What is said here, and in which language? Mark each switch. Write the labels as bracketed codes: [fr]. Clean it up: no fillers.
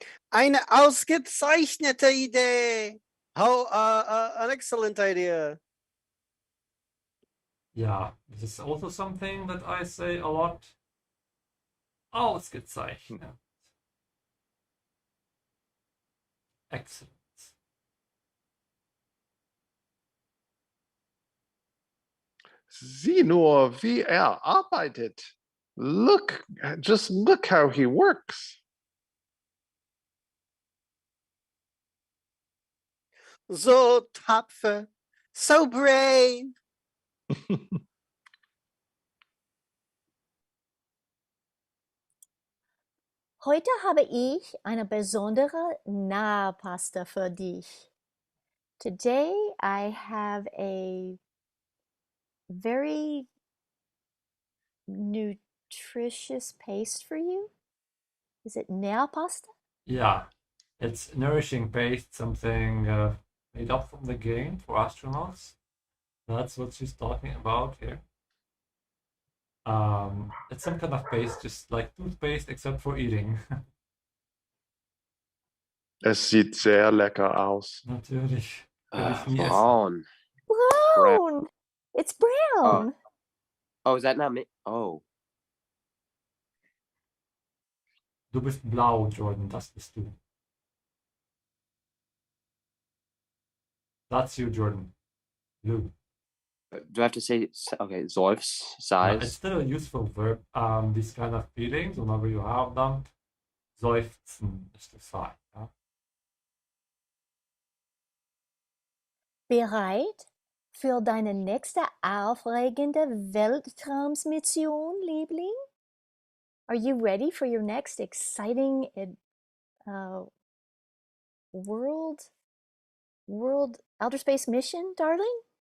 [de] Eine ausgezeichnete Idee. [en] How an excellent idea. Yeah, this is also something that I say a lot. [de] Ausgezeichnet. [en] Excellent. [de] Sieh nur, wie arbeitet. [en] Just look how he works. [de] So tapfer. [en] So brave. [de] Heute habe ich eine besondere Nahrpaste für dich. [en] Today I have a very nutritious paste for you. Is it Nährpaste? Yeah, it's nourishing paste, something made up from the game for astronauts. That's what she's talking about here. It's some kind of paste, just like toothpaste, except for eating. [de] Es sieht sehr lecker aus. Natürlich. Will ich nie essen. Braun. [en] Brown! It's brown! Oh, is that not me? Oh. [de] Du bist blau, Jordan, das bist du. [en] That's you, Jordan. Blue. Do I have to say, okay, Zolf's It's size? still a useful verb. These kind of feelings, whenever you have them, seufzen is to sigh. Yeah? [de] Bereit für deine nächste aufregende Weltraumsmission, Liebling? [en] Are you ready for your next exciting world outer space mission, darling?